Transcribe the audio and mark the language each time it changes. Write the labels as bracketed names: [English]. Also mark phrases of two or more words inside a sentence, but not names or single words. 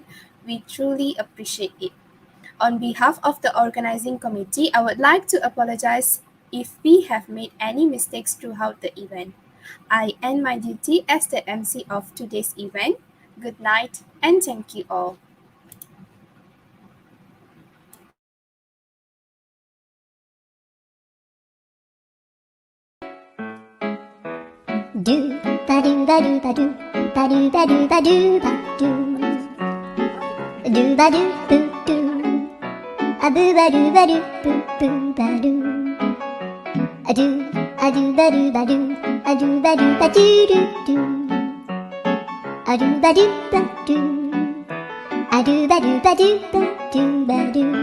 [English] We truly appreciate it. On behalf of the organizing committee, I would like to apologize if we have made any mistakes throughout the event. I end my duty as the MC of today's event. Good night and thank you all. Do ba do ba do ba do ba do ba do ba do ba do ba do boo do a boo ba do ba do boo boo ba do a do ba do ba do a do ba do ba do do do a do ba do ba do a do ba do ba do ba do ba do